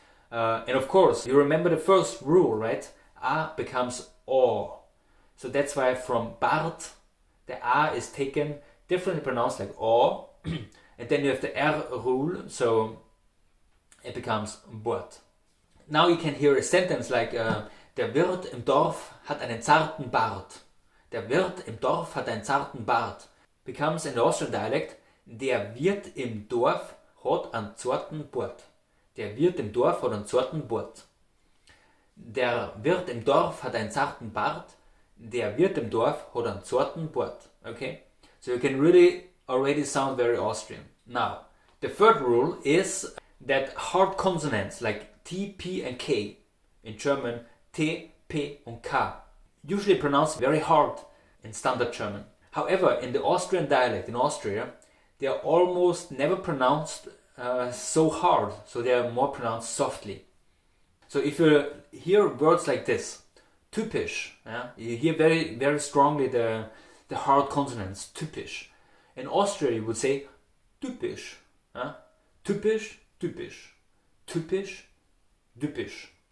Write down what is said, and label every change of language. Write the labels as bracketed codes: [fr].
[en] And of course, you remember the first rule, right? A becomes O. So that's why from Bart, the A is taken, differently pronounced like O. And then you have the R rule, so it becomes Bort. Now you can hear a sentence like [de] Der Wirt im Dorf hat einen zarten Bart. Der Wirt im Dorf hat einen zarten Bart. [en] Becomes in the Austrian dialect, [de] der Wirt im Dorf hat einen zarten Bart. Der Wirt im Dorf hat einen zarten Bart. Der Wirt im Dorf hat einen zarten Bart. Der Wirt im Dorf hat einen zarten Bart. [en] Okay? So you can really already sound very Austrian. Now, the third rule is that hard consonants like T, P and K, in German T, P and K, usually pronounced very hard in standard German. However, in the Austrian dialect in Austria, they are almost never pronounced so hard, so they are more pronounced softly. So if you hear words like this, typisch, yeah, you hear very, very strongly the hard consonants, typisch. In Austria you would say typisch, yeah? [de] Typisch, typisch, typisch, typisch.